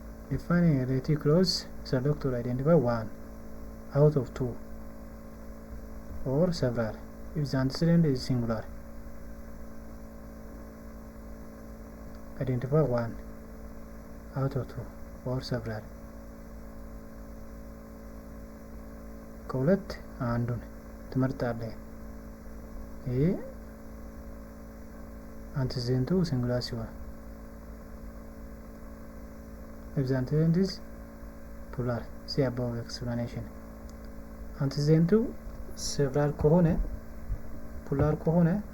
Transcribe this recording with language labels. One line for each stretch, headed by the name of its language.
English: defining a relative clause select to identify one out of two or several if the antecedent is singular. Identify one out of two or several.
Amharic: ከሁለት አንዱን ትመርጣለህ። ይሄ አንቲዜንቱ ሲንጉላር ሲሆን
English: if the antecedent is plural see above explanation
Amharic: አንቲዜንቱ several ከሆነ plural ከሆነ